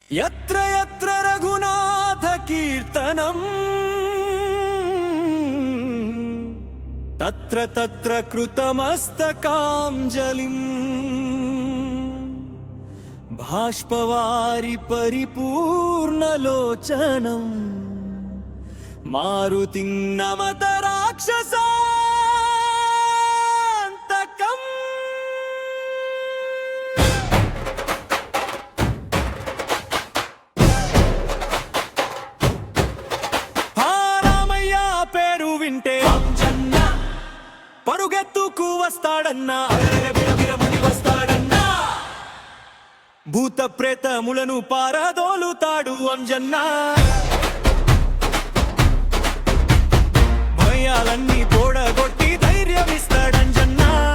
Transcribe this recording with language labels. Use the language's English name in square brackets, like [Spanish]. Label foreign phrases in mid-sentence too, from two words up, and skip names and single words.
[Sanskrit] यत्र यत्र रघुनाथ कीर्तनम् तत्र तत्र कृतमस्तकाञ्जलिम् भाष्पवारि परिपूर्णलोचनम् मारुतिं नमत राक्षसान्तकम्। [Telugu] రామయ్య పేరు వింటే పరుగెత్తుకు వస్తాడన్నా, భూత ప్రేతములను పారదోలుతాడు అంజన్నా, భయాలన్నీ తోడగొట్టి ధైర్యమిస్తాడంజన్నా,